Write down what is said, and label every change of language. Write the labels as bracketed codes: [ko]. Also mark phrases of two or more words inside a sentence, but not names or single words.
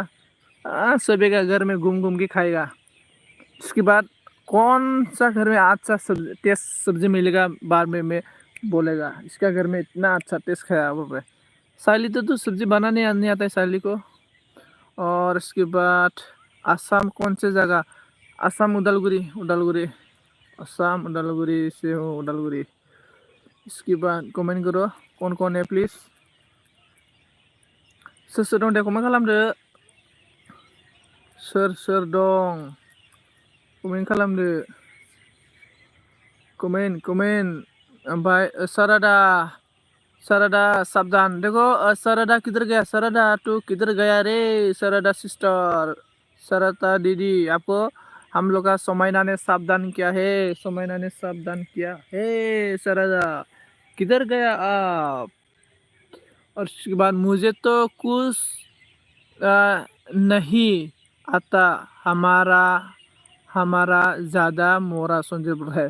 [hi] सभी का घर में घूम के खाएगा। इसके बाद कौन सा घर में अच्छा टेस्ट सब्जी मिलेगा बाद में मैं बोलेगा, इसका घर में इतना अच्छा टेस्ट खाया बोल रहे। शैली तो सब्जी बनाने नहीं आता है शैली को। और इसके बाद आसाम कौन से जगह? आसाम उदालगुरी आसाम उदालगुरी से हो, उदालगुरी। इसके बाद कमेंट करो कौन कौन है प्लिज। [brx] सोर दं दे कमेंट खालामदो, सोर दं कमेंट खालामदो, कमेंट ओमफ्राय शारदा साबधान। [hi] देखो शारदा किधर गया? शारदा तू किधर गया रे? शारदा सिस्टर, शारदा दीदी, आपको हम लोग का सोमैना ने सावधान किया है, सोमैना ने सावधान किया है। शारदा किधर गया आप? और उसके बाद मुझे तो कुछ नहीं आता हमारा ज़्यादा मोरा संजीत है।